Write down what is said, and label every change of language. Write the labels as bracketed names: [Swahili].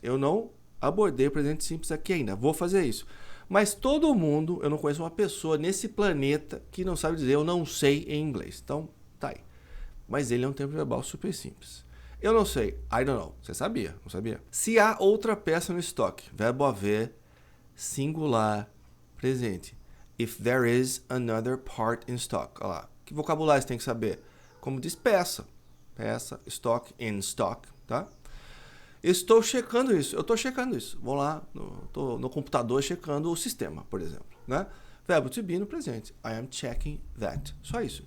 [Portuguese] Eu não abordei o presente simples aqui ainda. Vou fazer isso. Mas todo mundo, eu não conheço uma pessoa nesse planeta que não sabe dizer eu não sei em inglês. Então, tá aí. Mas ele é um tempo verbal super simples. Eu não sei. [English] I don't know. [Portuguese] Você sabia? Não sabia? Se há outra peça no estoque. Verbo haver, singular, presente. [English] If there is another part in stock. [Portuguese] Olha lá. Que vocabulário você tem que saber? Como diz peça. Peça, stock, in stock. Tá? Estou checando isso. Eu estou checando isso. Vou lá no computador checando o sistema, por exemplo. Né? Verbo to be no presente. [English] I am checking that. [Portuguese] Só isso.